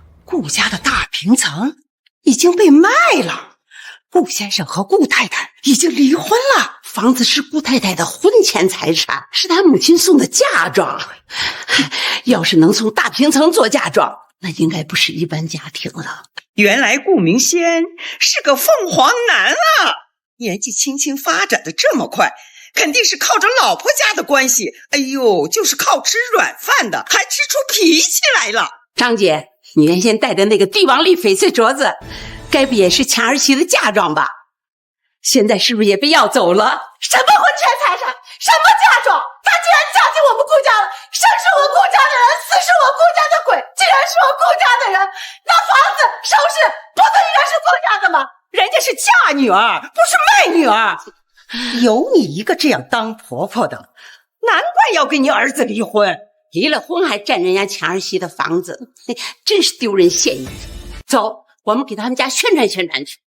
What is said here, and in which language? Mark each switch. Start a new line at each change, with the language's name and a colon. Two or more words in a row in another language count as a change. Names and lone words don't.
Chinese: 顧家的大平層已經被賣了，顧先生和顧太太已經離婚了。房子是顧太太的婚前財產，是她母親送的嫁妝。要是能從大平層做嫁妝，那應該不是一般家庭了。原來顧明軒是個鳳凰男啊！年紀輕輕發展的這麼快，肯定是靠着老婆家的關係。哎呦，就是靠吃軟飯的，還吃出脾氣來了。張姐，你原先戴的那個帝王綠翡翠鐲子，該不也是強兒媳的嫁妝吧？現在是不是也被要走了？什麼婚前財產，什麼嫁妝？他居然嫁進我們顧家了，生是我顧家的人，死是我顧家的鬼。既然是我顧家的人，那房子首飾不都應該是顧家的嗎？人家是嫁女兒，不是賣女兒。有你一個這樣當婆婆的，難怪要跟你兒子離婚。離了婚還占人家強兒媳的房子，真是丟人現眼。走，我們給他們家宣傳宣傳去。